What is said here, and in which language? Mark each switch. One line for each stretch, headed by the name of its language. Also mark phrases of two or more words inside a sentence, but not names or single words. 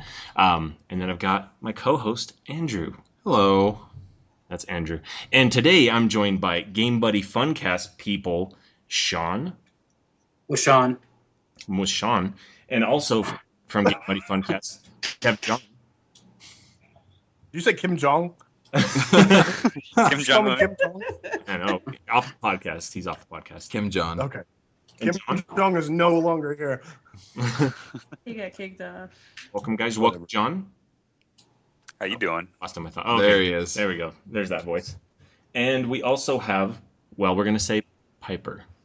English: And then I've got my co-host Andrew. Hello. That's Andrew. And today I'm joined by Game Buddy Funcast people, Sean. With Sean. With Sean, and also from Game Buddy Funcast, Kev John. Did you say Kim Jong? Kim Call me Jong-un. Kim Jong? I know. Off the podcast. He's off the podcast. Kim John. Okay. And Kim Jong is no longer here. He got kicked off. Welcome, guys. Welcome, John. How you doing? Last time I thought. Oh, okay. There he is. There we go. There's that voice. And we also have, well, we're going to say Piper.